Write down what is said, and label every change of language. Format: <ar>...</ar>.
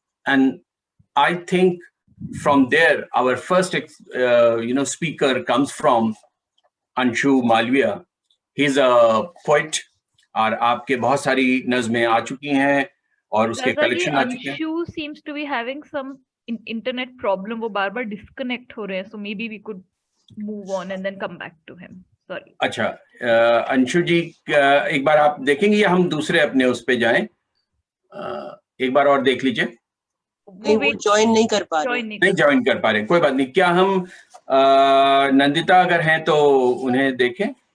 <en>And I think from there, our first, speaker comes from Anshu Malviya. He's a poet,</en> <hi>और आपके बहुत सारी नज़में आ चुकी हैं और उसके कलेक्शन आ चुके हैं.</hi> <en>Anshu seems to be having some internet problem.</en> <hi>वो बार-बार disconnect हो रहे हैं.</hi> <en>So maybe we could move on and then come back to him. Sorry.</en> <hi>अच्छा, अंशु जी एक बार आप देखेंगे या हम दूसरे अपने उस पे जाएं? एक बार और देख लीजिए. वो ज्वाइन नहीं कर पा रहे. नहीं ज्वाइन कर पा रहे. कोई बात नहीं. क्या हम नंदिता अगर हैं तो उन्हें देखें?</hi>